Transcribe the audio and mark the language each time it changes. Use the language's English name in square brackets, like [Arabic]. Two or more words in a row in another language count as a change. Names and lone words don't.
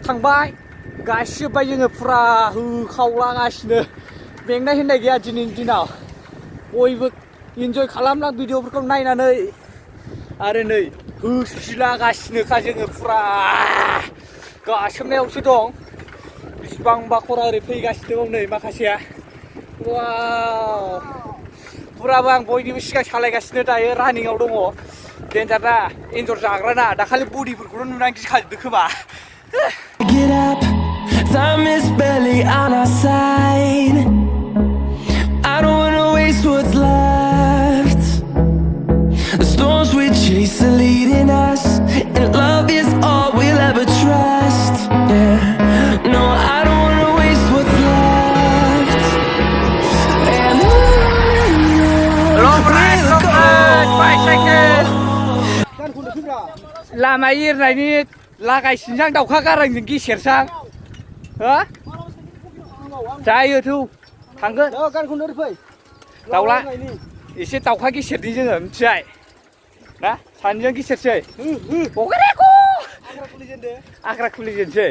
[Bodo] थांबाय गासिबोबाय जोङो फुरा होखावलागासिनो मेंनाय होननाय गैया दिनैनि दिनाव बयबो इन्जय खालामला भिडिअफोरखौ नायनानै आरो नै होसिलागासिनोखा जोङो फुरा गासोमनायावसो दं बिसिबांबा खरा ओरै फैगासिनो दं नै माखासेया वाव फुराबो आं बयनिबो सिगां सालायगासिनो दायो रानिंआव दङ डेन्जार ना एन्जर जाग्रा ना दाखालि बडिफोरखौल' नुनानै गिखाजोबदों खोमा [English] Time is barely on our side. I don't wanna waste what's left. The storms we chase are leading us, and love is all we'll ever trust. Yeah, no, I don't wanna waste what's left. And long ride, bicycle. [Bodo] Lama irनायनि लागायसिनसां दाउखा गारांजों गेसेरसां हो जायो थौ थांगोन दाउला एसे दाउखा गेसेरनि जोङो मिथिबाय ना सानैजों गेसेरसै आग्रा खुलिजेनसै